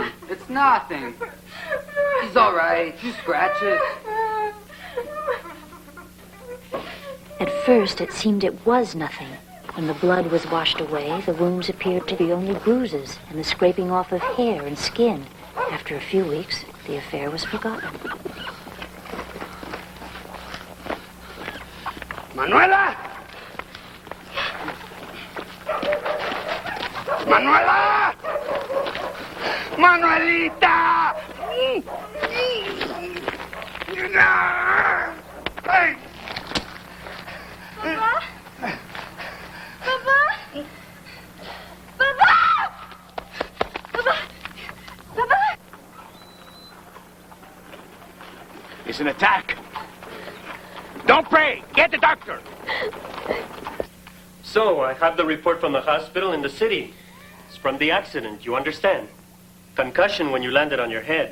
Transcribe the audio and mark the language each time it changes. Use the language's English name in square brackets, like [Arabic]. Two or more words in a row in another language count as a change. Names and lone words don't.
[English] It's nothing. He's all right. You scratch it. At first, it seemed it was nothing. When the blood was washed away, the wounds appeared to be only bruises and the scraping off of hair and skin. After a few weeks, the affair was forgotten. Manuela! Manuela! Manuelita! Hey! Papa? Papa? Papa? Papa? Papa? It's an attack. Don't pray. Get the doctor. So, I have the report from the hospital in the city. It's from the accident, you understand? Concussion when you landed on your head.